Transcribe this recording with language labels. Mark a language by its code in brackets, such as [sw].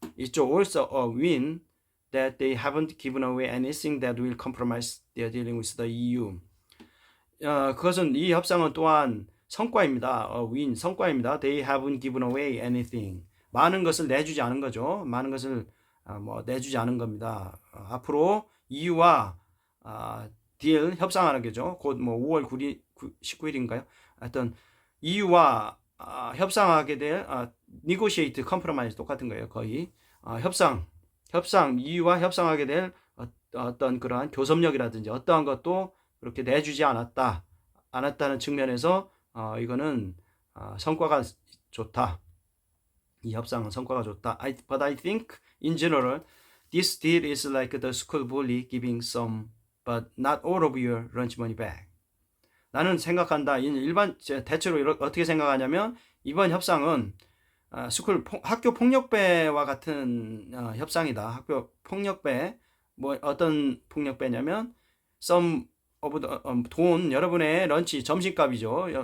[en] It's also a win that they haven't given away anything that will compromise their dealing with the EU. [ko] 그것은 이 협상은 또한 성과입니다. win 성과입니다. [en] They haven't given away anything. [ko] 많은 것을 내주지 않은 거죠. 많은 것을 내주지 않은 겁니다. 앞으로 EU와 딜 협상하는 거죠. 곧 5월 19일인가요? 하여튼 EU와 협상하게 될 negotiate, compromise 똑같은 거예요. 거의 협상 EU와 협상하게 될 어떤 그러한 교섭력이라든지 어떠한 것도 그렇게 내주지 않았다는 측면에서 이거는 성과가 좋다. 이 협상은 성과가 좋다. [en] But I think in general this deal is like the school bully giving some but not all of your lunch money back. [ko] 나는 생각한다. 대체로 어떻게 생각하냐면 이번 협상은 학교 폭력배와 같은 협상이다. 학교 폭력배 어떤 폭력배냐면 [en] some of the [ko] 돈 여러분의 런치 점심값이죠.